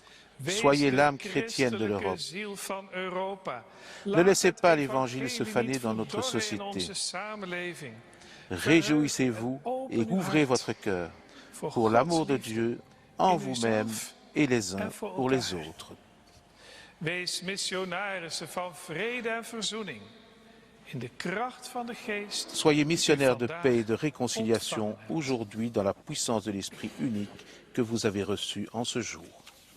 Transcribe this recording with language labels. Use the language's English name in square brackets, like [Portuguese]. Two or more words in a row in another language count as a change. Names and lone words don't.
[French] Soyez l'âme chrétienne de l'Europe. Ne laissez pas l'Évangile se faner dans notre société. Réjouissez-vous et ouvrez votre cœur pour l'amour de Dieu en vous-même et les uns pour les autres. [Dutch] Wees missionarissen van vrede en verzoening. In de kracht van de Geest. [French] Soyez missionnaires de paix et de réconciliation aujourd'hui dans la puissance de l'Esprit unique que vous avez reçu en ce jour.